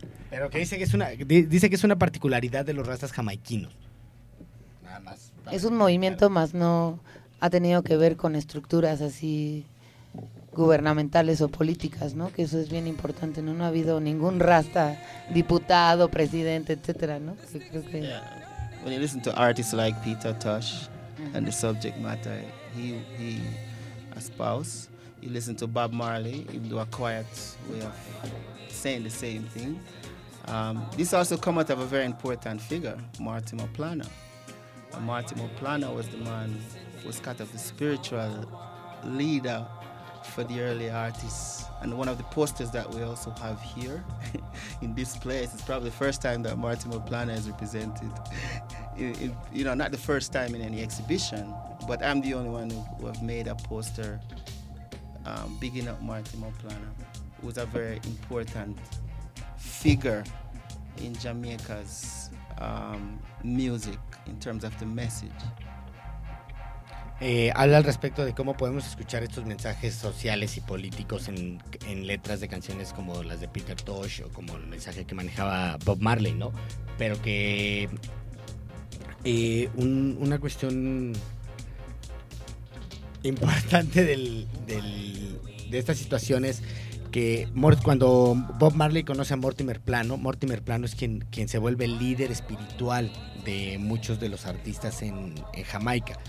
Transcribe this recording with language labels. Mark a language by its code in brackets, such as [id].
[es] Pero que dice que es una particularidad de los rastas jamaiquinos. Nada más. Es un movimiento, claro. Más no ha tenido que ver con estructuras así gubernamentales o políticas, ¿no? Que eso es bien importante, ¿no? No ha habido ningún rasta diputado, presidente, etcétera, ¿no? Que creo que... [en] Yeah. When you listen to artists like Peter Tosh, uh-huh, and the subject matter he espouses, you listen to Bob Marley, he'll do a quiet way of saying the same thing. This also come out of a very important figure, Marty Mopplana. And Marty Mopplana was the man who was kind of the spiritual leader for the early artists, and one of the posters that we also have here in this place, it's probably the first time that Marty Mopplana is represented you know, not the first time in any exhibition, but I'm the only one who have made a poster bigging up Marty Mopplana, who's a very important figure in Jamaica's music in terms of the message. [es] Habla al respecto de cómo podemos escuchar estos mensajes sociales y políticos en letras de canciones como las de Peter Tosh o como el mensaje que manejaba Bob Marley, ¿no? Pero que una cuestión importante de esta situación es que cuando Bob Marley conoce a Mortimer Plano es quien se vuelve el líder espiritual de muchos de los artistas en Jamaica.